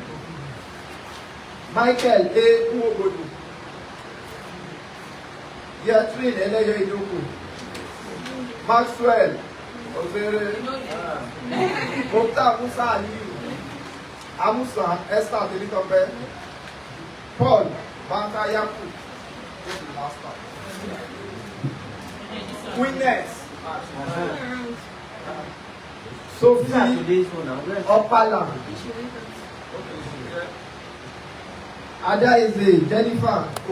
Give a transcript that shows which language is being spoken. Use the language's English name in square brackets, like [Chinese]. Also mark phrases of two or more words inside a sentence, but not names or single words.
[English] Michael A. Uobodu. Yatrin Eleyo Idoku. Maxwell Ozere. Mokta Musa Aliyu. Amusa Esther Tebitope. Paul Banka Yaku. This is the last part. Witness. Sophie Opala. Ada is a Jennifer.